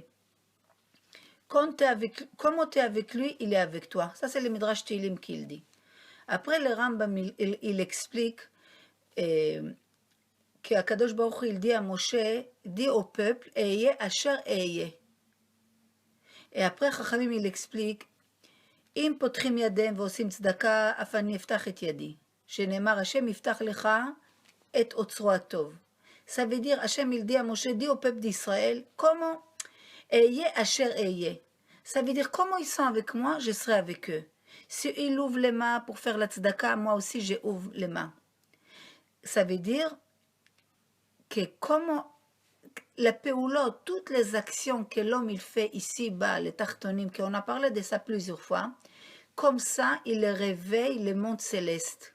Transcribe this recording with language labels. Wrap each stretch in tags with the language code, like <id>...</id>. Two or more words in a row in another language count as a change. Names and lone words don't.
<fr>Comment tu es avec lui, il est avec toi. Ça, c'est le Midrash Tehillim qui le dit. Après, le Rambam, il explique qu'</fr> <he>הקדוש ברוך הוא,</he> <fr>il dit à Moshe, dit au peuple,</fr> <he>אהיה אשר אהיה.</he> <fr>Et après, Chachamim, il explique,</fr> <he>אם פותחים ידיהם ועושים צדקה, אף אני אפתח את ידי. שנאמר, השם יפתח לך את אוצרו הטוב.</he> <fr>Ça veut dire, Hachem, il dit à Moshe, dit au peuple d'Israël, comment</fr> <he>אהיה אשר אהיה.</he> <fr>Ça veut dire, comment ils sont avec moi, je serai avec eux. Si ils ouvrent les mains pour faire la tzedaka, moi aussi, j'ouvre les mains. Ça veut dire que comment la péoulot, toutes les actions que l'homme il fait ici-bas, les tartonim, qu'on a parlé de ça plusieurs fois, comme ça, il réveille les mondes célestes.</fr>